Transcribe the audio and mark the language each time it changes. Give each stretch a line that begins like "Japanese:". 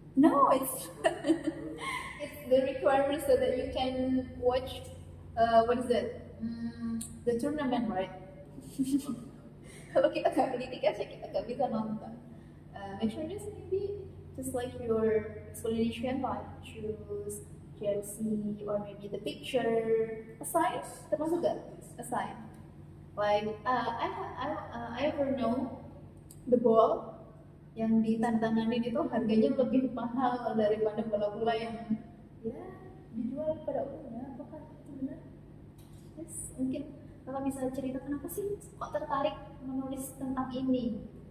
English: No, it's it's the requirement so that you can watch what is it? The tournament, right?
Indonesian: Kalau kita nggak beli tiket, kita nggak bisa nonton.
English: Make sure this maybe just like your explanation, like shoes, jersey, or maybe the picture, a sign,
Indonesian: termasuk gak?
English: A sign. Like I ever know the ball
Indonesian: yang ditandatanganin itu harganya lebih mahal daripada bola-bola yang ya dijual pada umumnya. Apakah itu benar? Yes, mungkin Kakak bisa cerita kenapa sih kok tertarik menulis tentang ini?